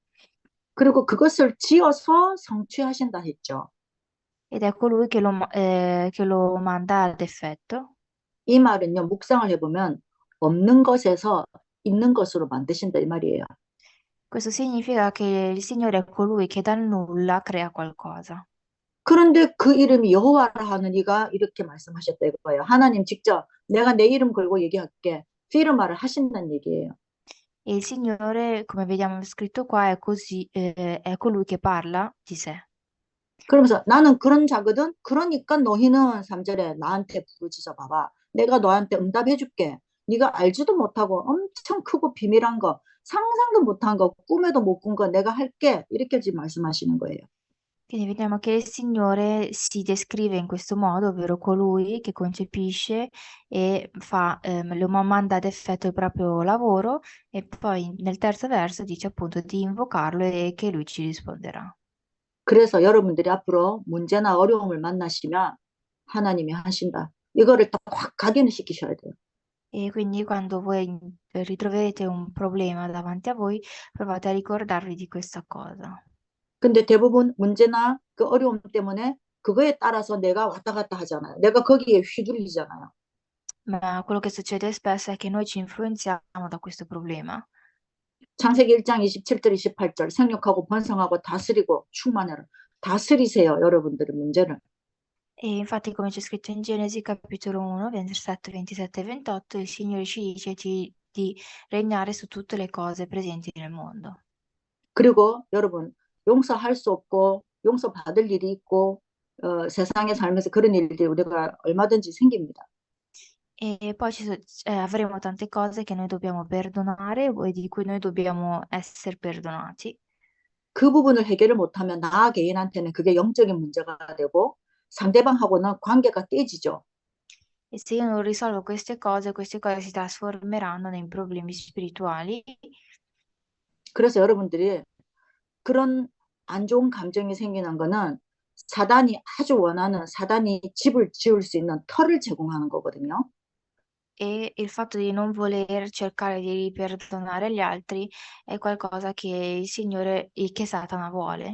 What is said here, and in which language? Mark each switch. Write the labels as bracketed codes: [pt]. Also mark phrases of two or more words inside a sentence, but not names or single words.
[ko] 그리고 그것을 지어서 성취하신다 했죠. [it] Ed è colui che lo manda ad effetto. [ko] 이 말은요, 묵상을 해보면 없는 것에서 있는 것으로 만드신다 이 말이에요. [it] Questo significa che il Signore è colui che dal nulla crea qualcosa. [ko] 그런데 그 이름이 여호와라 하는 이가 이렇게 말씀하셨다 이거예요. 하나님 직접 내가 내 이름 걸고 얘기할게. 피르마를 하신다는 얘기예요. [it] E il Signore, come vediamo scritto qua, è colui che parla di sé. [ko] 그러면서 나는 그런 자거든. 그러니까 너희는 3절에 나한테 부르짖어 봐봐. 내가 너한테 응답해 줄게. 네가 알지도 못하고 엄청 크고 비밀한 거, 상상도 못한 거, 꿈에도 못 꾼 거 내가 할게. 이렇게 지금 말씀하시는 거예요. [it] Quindi vediamo che il Signore si descrive in questo modo, ovvero colui che concepisce e lo manda ad effetto il proprio lavoro, e poi nel terzo verso dice appunto di invocarlo e che lui ci risponderà. [ko] 그래서 여러분들이 앞으로 문제나 어려움을 만나시면 하나님이 하신다. 이거를 딱 확 각인을 시키셔야 돼요. [it] E quindi quando voi ritroverete un problema davanti a voi, provate a ricordarvi di questa cosa. [ko] 근데 대부분 문제나 그 어려움 때문에 그거에 따라서 내가 왔다 갔다 하잖아요. 내가 거기에 휘둘리잖아요. [it] Ma quello che succede spesso è che noi ci influenziamo da questo problema. [ko] 창세기 1장 27절 28절 생육하고 번성하고 다스리고 충만해라. 다스리세요. 여러분들의 문제를. [it] E infatti, come c'è scritto in Genesi capitolo 1, versetto 27 e 28, il Signore ci dice di regnare su tutte le cose presenti nel mondo. [ko] 그리고 여러분 용서할 수 없고 용서받을 일이 있고 세상에 살면서 그런 일들이 우리가 얼마든지 생깁니다. [it] E poi avremo tante cose che noi dobbiamo perdonare e di cui noi dobbiamo essere perdonati. [ko] 그 부분을 해결을 못하면 나 개인한테는 그게 영적인 문제가 되고 상대방하고는 관계가 깨지죠. [it] E se io non risolvo queste cose si trasformeranno in problemi spirituali. [ko] 그래서 여러분들이 그런 안 좋은 감정이 생기는 거는 사단이 아주 원하는 사단이 집을 지을 수 있는 터를 제공하는 거거든요. [it] E il fatto di non voler cercare di perdonare gli altri è qualcosa che che Satana vuole.